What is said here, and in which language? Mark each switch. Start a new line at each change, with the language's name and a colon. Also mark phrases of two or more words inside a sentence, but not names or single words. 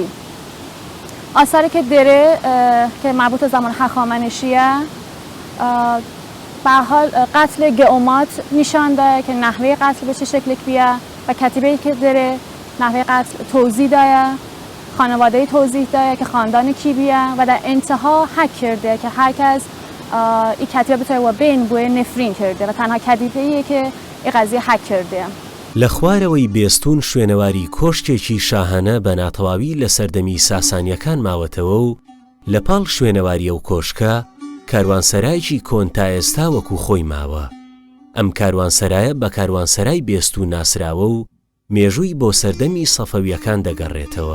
Persian: آثاری که داره که مربوط به زمان هخامنشیه به حال قتل گئومات نشان داره که نحوه قتل به چه شکل بیه و کتیبه‌ای که داره نحوه قتل توضیح داره، خانواده توضیح داره که خاندان کی بیه و در انتها حک کرده که هر کس این کتیبه بتونه و بین بوی نفرین کرده و تنها کتیبه‌ایه که این قضیه حک کرده.
Central Kurdish: لە خوارەوەی بێستون شوێنەواری کۆشتێکی شاهانە بە ناتەواوی لە سەردەمی ساسانیەکان ماوەتەوە و لە پاڵ شوێنەواریە و کۆشکە کاروانسەرایکی کۆن تا ئێستا وەکو خۆی ماوە. ئەم کاروانسەرایە بە کاروانسەرای بێستوو ناسراوە و مێژووی بۆ سەردەمی سەفەویەکان دەگەڕێتەوە.